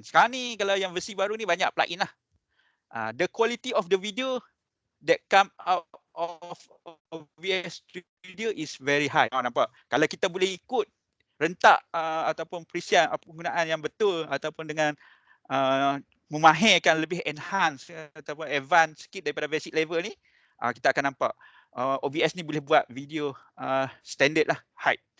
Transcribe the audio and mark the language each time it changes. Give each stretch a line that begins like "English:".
Malay: Sekarang ni kalau yang versi baru ni banyak plugin lah.
English: The quality of the video that come out of OBS Studio is very high.
Malay: Nampak? Kalau kita boleh ikut rentak ataupun perisian penggunaan yang betul ataupun dengan memahirkan lebih enhance ataupun advance sikit daripada basic level ni, kita akan nampak OBS ni boleh buat video standard lah, height.